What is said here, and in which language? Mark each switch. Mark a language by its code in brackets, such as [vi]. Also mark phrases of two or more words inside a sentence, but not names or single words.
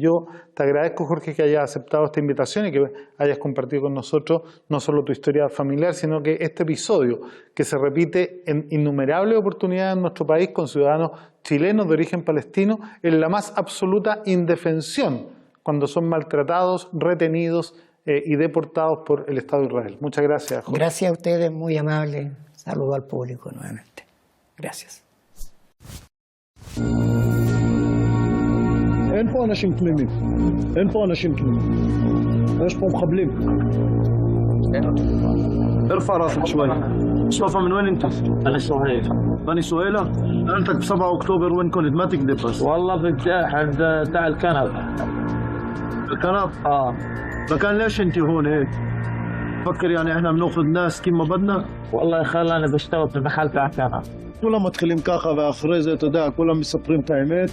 [es] Yo te agradezco, Jorge, que hayas aceptado esta invitación y que hayas compartido con nosotros no solo tu historia familiar, sino que este episodio que se repite en innumerables oportunidades en nuestro país con ciudadanos chilenos de origen palestino en la más absoluta indefensión cuando son maltratados, retenidos y deportados por el Estado de Israel. Muchas gracias, Jorge. Gracias a ustedes, muy amable. Saludo al público nuevamente. Gracias. [he] אין פה אנשים תמימים, אין פה אנשים תמימים, יש פה מחבלים. [ar] ارفع راسك شوي. مصطفى من وين انت؟ انا سهيل. بني سهيلة؟ انت ب 7 اكتوبر وين كنت؟ ما تكذب بس. والله في عند تاع الكنب. الكنب؟ لكن ليش انت هون هيك؟ فكر يعني احنا بناخذ ناس كيف ما بدنا؟ والله خلاني انا بشتغل في المحل تاع الكنب. [he] كلهم מתחילים ככה ואחרי זה אתה יודע כולם מספרים את האמת.